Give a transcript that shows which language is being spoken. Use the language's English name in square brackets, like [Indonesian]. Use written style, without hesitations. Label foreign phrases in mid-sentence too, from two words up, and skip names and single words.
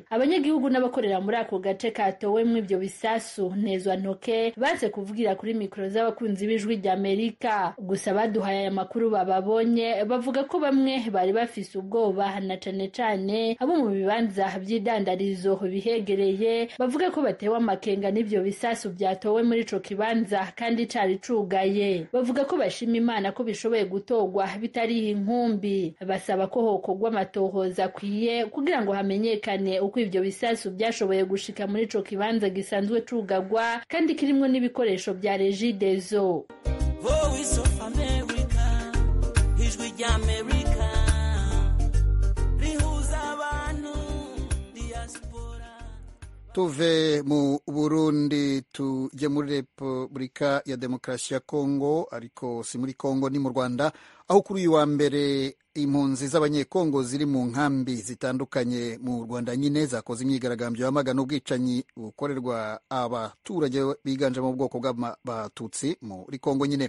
[Rundi] Abanyagihugu n'abakorera muri ako gace katowemwo ivyo bisasu ntezwantoke baze kuvugira kuri mikro z'abakunzi b'Ijwi ry'Amerika, gusa baduhaye aya makuru bababonye bavuga ko bamwe bari bafise ubwoba, na cane cane abo mu bibanza vy'idandarizo bihegereye bavuga ko batewe amakenga n'ivyo bisasu byatowe muri ico kibanza kandi cari cugaye. Bavuga ko bashima Imana ko bishoboye gutogwa bitari inkumbi, basaba ko hokogwa amatohoza akwiye kugira ngo hamenyekane uko ivyo bisasu byashoboye gushika muri ico kibanza gisanzwe cugagwa kandi kirimwo n'ibikoresho bya Regideso. Voice of America, Ijwi ry'Amerika, rihuza abantu diaspora. [Kinyarwanda] Tuve mu Burundi tujye muri Repubulika ya Demokarasi ya Kongo, ariko si muri Kongo, ni mu Rwanda, aho kuri uyu wa mbere impunzi z'abanyekongo ziri mu nkambi zitandukanye mu Rwanda nyine zakoze imyigaragambyo yamagana ubwicanyi bukorerwa abaturage biganjemo ubwoko bw'abatutsi muri Kongo nyine.